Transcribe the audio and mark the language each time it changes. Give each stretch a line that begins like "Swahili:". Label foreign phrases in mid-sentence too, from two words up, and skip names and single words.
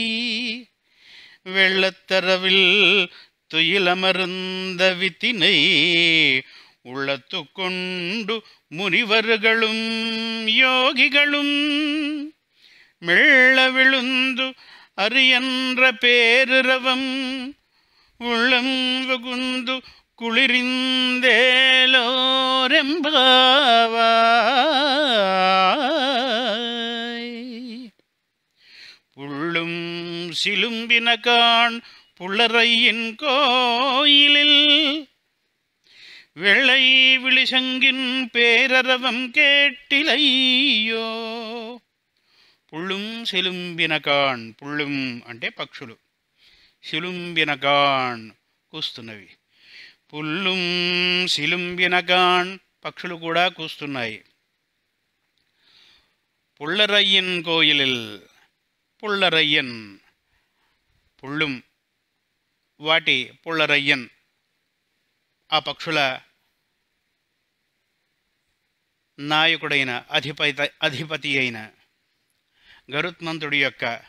Tamil: வெள்ளத்தரவில் துயிலமர்ந்த வித்தினை உள்ளத்து கொண்டு முனிவர்களும் யோகிகளும் மெல்ல விழுந்து அரியன்ற பேரிரவம் உள்ளம் வகுந்து குளிரிந்தேலோரெம்பாவாய். புள்ளும் சிலும்பினகான் புள்ளரையின் கோயிலில் வெள்ளை விழிசங்கின் பேரரவம் கேட்டிலைయో. புள்ளும் சிலம்பினகாண்,
Telugu: పుళ్ళుం అంటే పక్షులు, సిలుంబినకాన్ కూస్తున్నవి.
Tamil: புள்ளும் சிலம்பினகாண்
Telugu: పక్షులు కూడా కూస్తున్నాయి.
Tamil: புள்ளரையன் கோயிலில், புள்ளரையன் புள்ளும்
Telugu: వాటి పుల్లరయ్యన్ ఆ పక్షుల నాయకుడైన అధిపతి అయిన గరుత్మంతుడి యొక్క